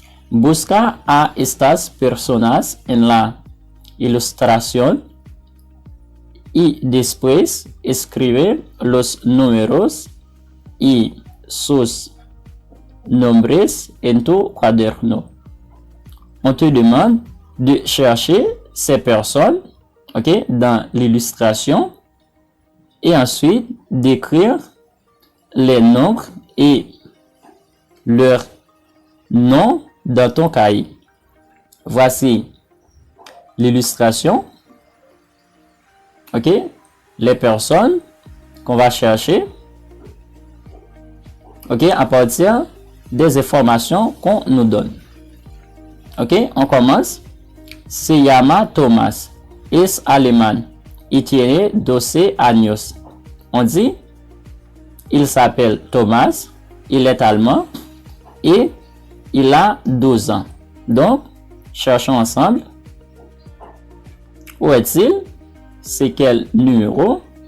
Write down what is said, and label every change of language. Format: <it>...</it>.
<es>Busca a estas personas en la ilustración y después escribe los números y sus nombres en tu cuaderno.</es> <fr>On te demande de chercher ces personnes, ok, dans l'illustration et ensuite d'écrire les nombres et leurs noms dans ton cahier. Voici l'illustration. Ok, les personnes qu'on va chercher, ok, à partir des informations qu'on nous donne. Ok, on commence.</fr> <es>Se llama Tomás, es alemán y tiene 12 años.</es> <fr>On dit, il s'appelle Thomas, il est allemand et il a 12 ans. Donc, cherchons ensemble. Où est-il? C'est quel numéro?</fr>